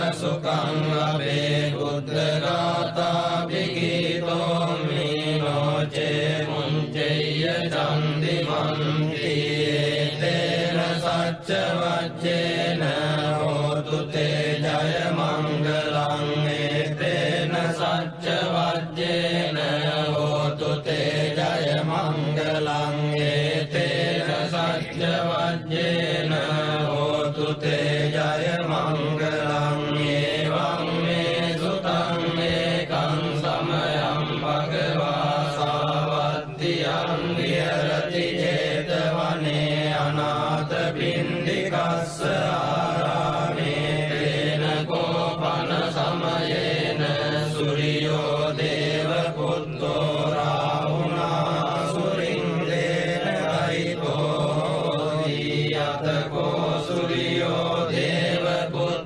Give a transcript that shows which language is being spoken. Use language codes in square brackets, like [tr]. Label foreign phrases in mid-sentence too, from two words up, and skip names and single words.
[pi] සුඛං අබේ බුද්ධ ගාථා විගීතෝ මීනෝචේ මුංචේය චන්දිමන්ති තේන සච්ච වච්චේන හෝතු තේ ජය මංගලං තේන සච්ච වච්චේන හෝතු තේ ජය මංගලං තේන සච්ච වච්චේන හෝතු තේ ජය මංගලං ඒවං මේ සුතං ඒකං සමයං භගවා සාවත්තියං විහෙරති ජේතවනේ අනාථ පිණ්ඩිකස්ස ආරාමේ තේන කෝපන සමයේන සුරියෝ දේව පුත්තෝ රාහුනා සුරින්දේන ගයිතෝ යතකෝ සුරියෝ දේව